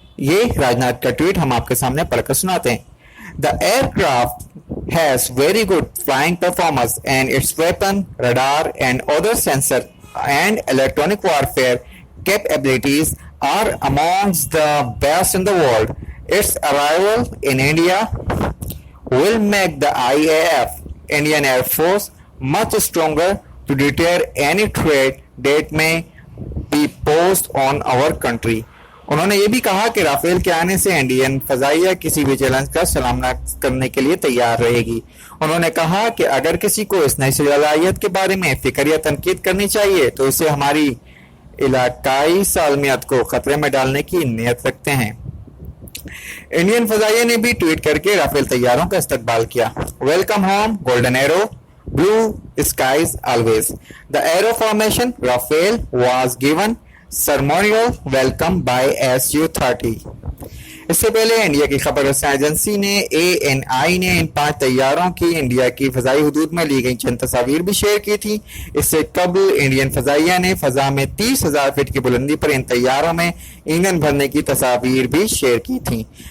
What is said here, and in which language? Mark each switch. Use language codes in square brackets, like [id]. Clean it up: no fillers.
[ur] یہ راج ناتھ کا ٹویٹ ہم آپ کے سامنے پڑھ کر سناتے ہیں۔ [en] The aircraft has very good flying performance and its weapon, radar and other sensor and electronic warfare capabilities are amongst the best in the world. Its arrival in India will make the IAF, Indian Air Force, much stronger to deter any threat that may be posed on our country. [ur] انہوں نے یہ بھی کہا کہ Rafale کے آنے سے Indian فضائیہ کسی بھی چیلنج کا سامنا کرنے کے لیے تیار رہے گی۔ انہوں نے کہا کہ اگر کسی کو اس نئی صلاحیت کے بارے میں فکر یا تنقید کرنی چاہیے تو اسے ہماری علاقائی سالمیت کو خطرے میں ڈالنے کی نیت رکھتے ہیں۔ انڈین فضائیہ نے بھی ٹویٹ کر کے رافیل طیاروں کا استقبال کیا۔ [en] Welcome home golden arrow blue skies always. The aero formation Rafale was given ceremonial welcome by Su-30. [ur] اس سے پہلے انڈیا کی خبر رساں ایجنسی نے ANI نے ان 5 طیاروں کی انڈیا کی فضائی حدود میں لی گئی چند تصاویر بھی شیئر کی تھی۔ اس سے قبل انڈین فضائیہ نے فضا میں 30,000 فٹ کی بلندی پر ان طیاروں میں ایندھن بھرنے کی تصاویر بھی شیئر کی تھیں۔